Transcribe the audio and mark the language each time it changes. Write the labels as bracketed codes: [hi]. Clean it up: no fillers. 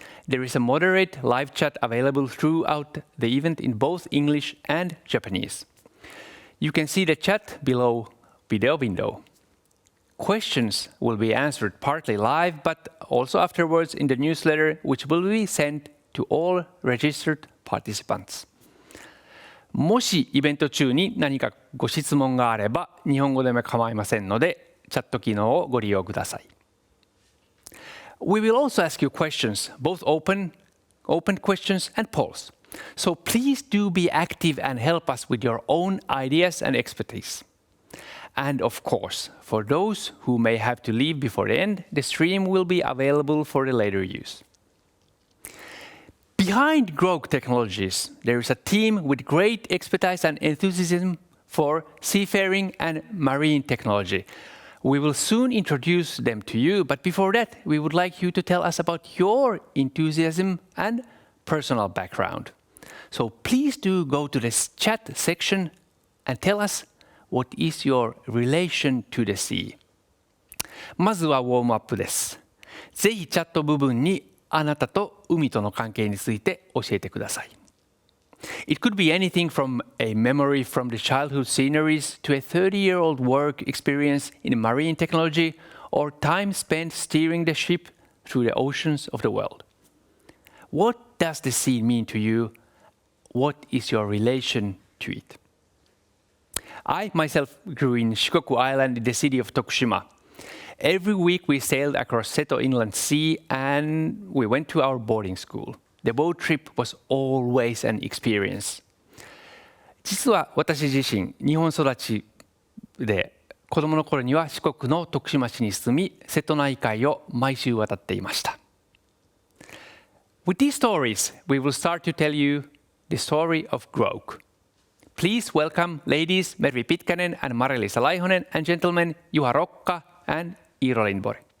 [en] There is a moderate live chat available throughout the event in both English and Japanese. You can see the chat below video window. Questions will be answered partly live, but also afterwards in the newsletter, which will be sent to all registered participants. [ja] もしイベント中に何かご質問があれば、日本語でも構いませんので、チャット機能をご利用ください。 [en] We will also ask you questions, both open questions and polls. So please do be active and help us with your own ideas and expertise. And of course, for those who may have to leave before the end, the stream will be available for the later use. Behind Groke Technologies, there is a team with great expertise and enthusiasm for seafaring and marine technology. We will soon introduce them to you, but before that, we would like you to tell us about your enthusiasm and personal background. So please do go to the chat section and tell us what is your relation to the sea. [ja] まずはウォームアップです。ぜひチャット部分にあなたと海との関係について教えてください。 [en] It could be anything from a memory from the childhood sceneries to a 30-year-old work experience in marine technology or time spent steering the ship through the oceans of the world. What does the sea mean to you? What is your relation to it? I myself grew in Shikoku Island in the city of Tokushima. Every week we sailed across Seto Inland Sea and we went to our boarding school. The boat trip was always an experience. [ja] 実は私自身、日本育ちで子供の頃には四国の徳島市に住み、瀬戸内海を毎週渡っていました。 [en] With these stories, we will start to tell you the story of Groke. Please welcome ladies Mervi Pitkänen and Mari-Liisa Laihonen and gentlemen Juha Rokka and Iiro Lindborg.